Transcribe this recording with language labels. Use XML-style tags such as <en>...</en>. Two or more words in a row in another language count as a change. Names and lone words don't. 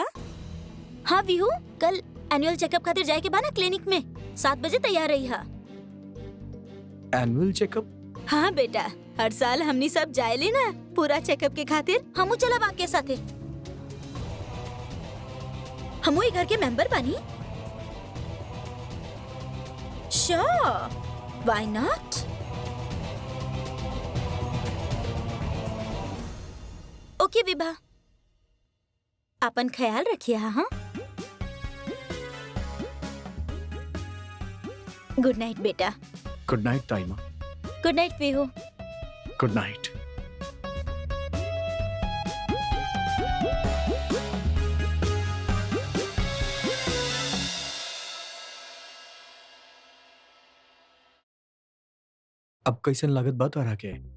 <bho>हाँ विहू, कल</bho> <en>annual checkup</en> <bho>खातिर जाए के बा ना क्लिनिक में, 7 बजे तैयार रही। हा</bho> <en>annual checkup?</en> <bho>हाँ बेटा, हर साल हमनी सब जाए ना पूरा चेकअप के खातिर। हमू चलब आपके साथे। हमू ई घर के मेंबर बानी।</bho> <en>Sure, why not?</en> <bho>ओके विभा, अपन ख्याल रखिए। हाँ,</bho> <en>good night</en> <bho>बेटा।</bho> <en>good night</en> <bho>ताई माँ।</bho> <en>good night विहू। good night.</en> <bho>अब कैसन लागत बात आ रहा के?</bho>